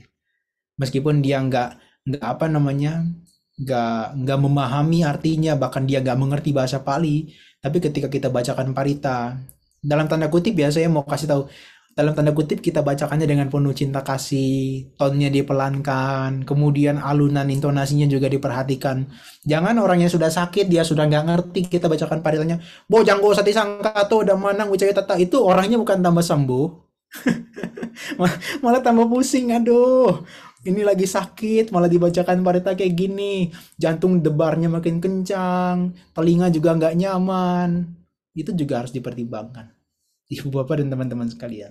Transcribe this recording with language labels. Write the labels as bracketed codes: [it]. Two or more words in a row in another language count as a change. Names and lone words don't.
[id] Meskipun dia nggak apa namanya nggak memahami artinya, bahkan dia nggak mengerti bahasa Pali, tapi ketika kita bacakan parita dalam tanda kutip ya, saya mau kasih tahu, dalam tanda kutip kita bacakannya dengan penuh cinta kasih, tonnya dipelankan, kemudian alunan intonasinya juga diperhatikan. Jangan orang yang sudah sakit, dia sudah nggak ngerti, kita bacakan paritanya [pi] bojanggo sati sangkato [id] dan [pi] manang ucaya tata, [id] itu orangnya bukan tambah sembuh, malah tambah pusing. Aduh, ini lagi sakit malah dibacakan parita kayak gini, jantung debarnya makin kencang, telinga juga nggak nyaman. Itu juga harus dipertimbangkan ibu bapak dan teman-teman sekalian.